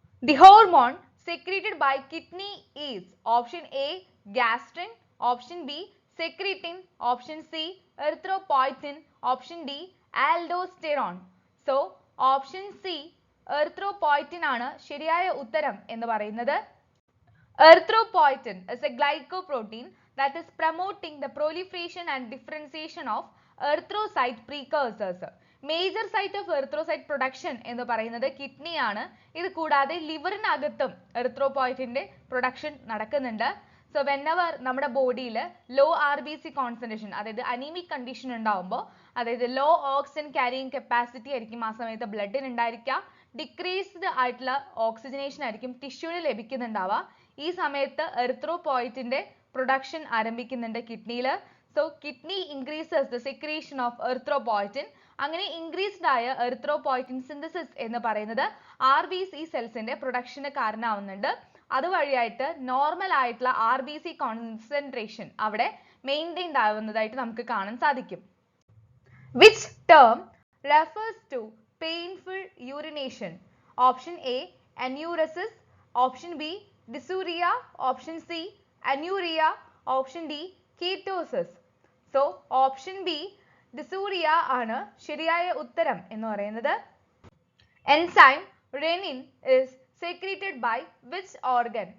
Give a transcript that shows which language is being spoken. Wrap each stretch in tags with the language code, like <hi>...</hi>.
<en>The hormone secreted by kidney is option A gastrin, option B secretin, option C erythropoietin, option D aldosterone.</en> <ml>So option C erythropoietin ആണ് ശരിയായ ഉത്തരം എന്ന് പറയുന്നത്.</ml> <en>Erythropoietin is a glycoprotein that is promoting the proliferation and differentiation of erythrocyte precursors. Major site of erythrocyte production</en> <ml>എന്ന് പറയുന്നത് kidney ആണ്. ഇത് കൂടാതെ ലിവറിനകത്തും എറിത്രോപോയിറ്റിന്റെ പ്രൊഡക്ഷൻ നടക്കുന്നുണ്ട്.</ml> <en>so whenever</en> <ml>നമ്മുടെ ബോഡിയിൽ ലോ RBC കോൺസെൻട്രേഷൻ, അതായത് അനീമിക് കണ്ടീഷൻ ഉണ്ടാവുമ്പോൾ, അതായത് ലോ ഓക്സിജൻ ക്യാരിയിങ് കപ്പാസിറ്റി ആയിരിക്കും ആ സമയത്ത് ബ്ലഡിന് ഉണ്ടായിരിക്കുക. ഡിക്രീസ്ഡ് ആയിട്ടുള്ള ഓക്സിജനേഷൻ ആയിരിക്കും ടിഷ്യൂവിന് ലഭിക്കുന്നുണ്ടാവുക. ഈ സമയത്ത് എറിത്രോപോയിറ്റിന്റെ production ആരംഭിക്കുന്നുണ്ട് കിഡ്നിയിൽ.</ml> <en>So kidney increases the secretion of erythropoietin.</en> <ml>അങ്ങനെ ഇൻക്രീസ്ഡ് ആയ എറിത്രോപോയിറ്റിൻ സിന്തസിസ് എന്ന് പറയുന്നത് RBC സെൽസിന്റെ പ്രൊഡക്ഷന് കാരണമാവുന്നുണ്ട്. അതുവഴിയായിട്ട് നോർമൽ ആയിട്ടുള്ള RBC കോൺസെൻട്രേഷൻ അവിടെ മെയിൻറ്റെയിൻഡ് ആവുന്നതായിട്ട് നമുക്ക് കാണാൻ സാധിക്കും.</ml> <en>Which term refers to painful urination? Option A enuresis, option B dysuria, option C anuria, option D ketosis.</en> <ml>So option B dysuria ആണ് ശരിയായ ഉത്തരം എന്ന് പറയുന്നത്.</ml> <en>Enzyme renin is secreted by which organ?</en>